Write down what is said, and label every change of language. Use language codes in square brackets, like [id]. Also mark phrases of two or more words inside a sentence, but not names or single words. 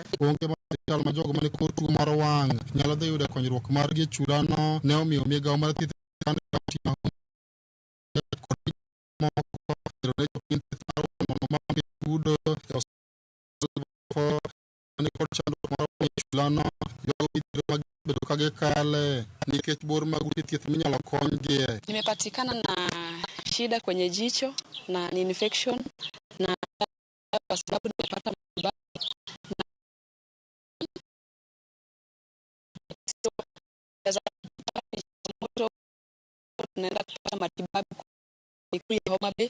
[luo] onge hospital ma jogo mane kod tuo mar wang' nyalo dhi yudo konyruok mar gi chulano ne omiyo migawo mar thieth nikech bor mag ute thieth minyalo konygie. [sw] Nimepatikana na shida kwenye jicho na ni infection na kwa sababu nimepata matibabu naenda kupata matibabu kwenye Homa Bay.